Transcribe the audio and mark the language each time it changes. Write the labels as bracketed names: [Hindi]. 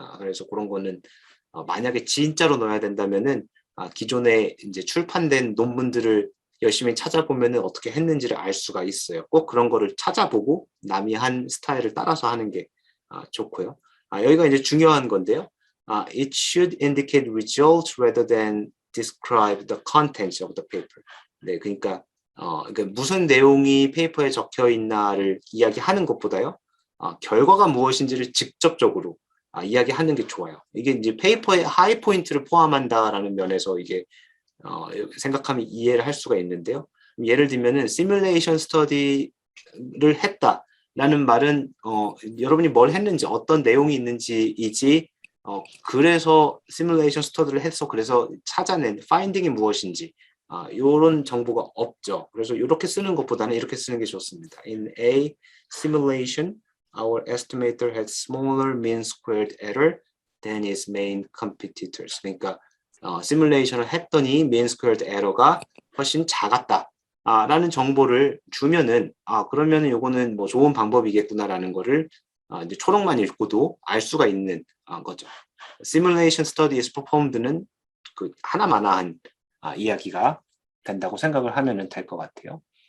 [Korean] 그래서 그런 거는 만약에 진짜로 넣어야 된다면은 기존에 이제 출판된 논문들을 열심히 찾아보면은 어떻게 했는지를 알 수가 있어요. 꼭 그런 거를 찾아보고 남이 한 스타일을 따라서 하는 게 좋고요. 여기가 이제 중요한 건데요. [English] It should indicate results rather than describe the contents of the paper. [Korean] 네, 그러니까 무슨 내용이 페이퍼에 적혀 있나를 이야기하는 것보다요. 결과가 무엇인지를 직접적으로 이야기하는 게 좋아요. 이게 이제 페이퍼에 하이 포인트를 포함한다라는 면에서 이게 생각하면 이해를 할 수가 있는데요. 예를 들면은 시뮬레이션 스터디를 했다라는 말은 여러분이 뭘 했는지 어떤 내용이 있는지이지 그래서 시뮬레이션 스터디를 해서 그래서 찾아낸 파인딩이 무엇인지 이런 정보가 없죠. 그래서 이렇게 쓰는 것보다는 이렇게 쓰는 게 좋습니다. [English] In a simulation, our estimator had smaller mean squared error than its main competitors. [Korean] 그러니까 시뮬레이션을 했더니 mean squared error가 훨씬 작았다. 라는 정보를 주면은 그러면은 요거는 뭐 좋은 방법이겠구나라는 거를 이제 초록만 읽고도 알 수가 있는 거죠. [English] Simulation study is performed [Korean] 는 그 하나마나한 이야기가 된다고 생각을 하면은 될 것 같아요.